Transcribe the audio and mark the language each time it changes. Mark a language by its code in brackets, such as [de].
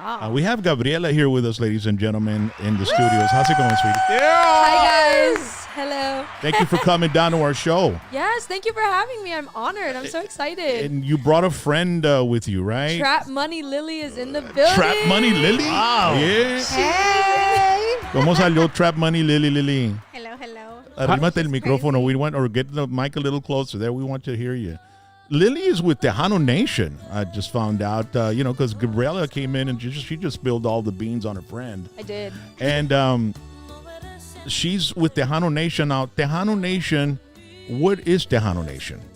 [en] We have Gabriella here with us, ladies and gentlemen, in the studios. How's it going, sweetie? Hi, guys. Hello. Thank you for coming down to our show. Yes, thank you for having me. I'm honored. I'm so excited. And you brought a friend with you, right? Trap Money Lily is in the building. Trap Money Lily? Wow. Yeah. Hey. [es] ¿Cómo salió Trap Money Lily? [en] Hello. [es] Arrímate el micrófono. [en] We want, or get the mic a little closer. There, we want to hear you. Lily is with Tejano Nation. I just found out, because Gabriella came in and she just spilled all the beans on her friend. I did. And she's with Tejano Nation. Now, Tejano Nation, what is Tejano Nation?